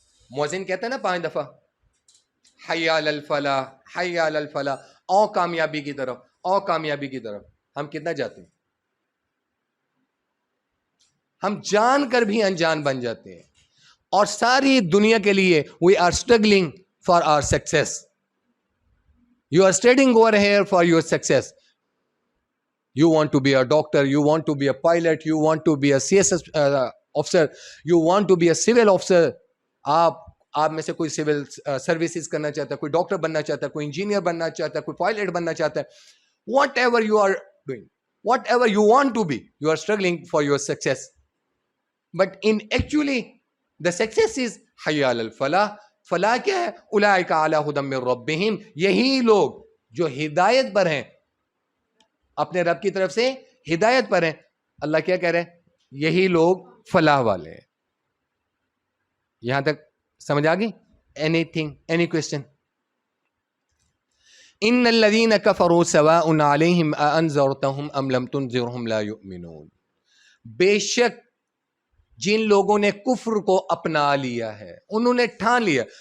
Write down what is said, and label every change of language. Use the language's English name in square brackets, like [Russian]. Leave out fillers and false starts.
[Urdu] مؤذن کہتا ہے نا 5 دفعہ, [Arabic] حی علی الفلاح, حی علی الفلاح, [Urdu] او کامیابی کی طرف, او کامیابی کی طرف. ہم کتنا جاتے ہیں؟ ہم جان کر بھی انجان بن جاتے ہیں, اور ساری دنیا کے لیے [English] we are struggling for our success. You are studying over here for your success. You want to be a doctor, you want to be a pilot, you want to be a CSS officer, you want to be a civil officer. [Urdu] آپ میں سے کوئی civil services کرنا چاہتا ہے, کوئی doctor بننا چاہتا ہے, کوئی انجینئر بننا چاہتا ہے, کوئی پائلٹ بننا چاہتا ہے. [English] Whatever you are doing, whatever you want to be, you are struggling for your success. But in actually the success is [Arabic] حی علی الفلاح. [Urdu] فلاح کیا ہے؟ [Arabic] اولئک علی ھدی من ربہم, [Urdu] یہی لوگ جو ہدایت پر ہیں, اپنے رب کی طرف سے ہدایت پر ہیں. اللہ کیا کہہ رہے ہیں؟ یہی لوگ فلاح والے ہیں. یہاں تک سمجھ آ گئی؟ [English] Anything, any question? [Arabic] ان الذین کفروا سواء علیہم اانذرتہم ام لم تنذرہم لا یؤمنون، [Urdu] بے شک جن لوگوں نے کفر کو اپنا لیا ہے، انہوں نے ٹھان لیا.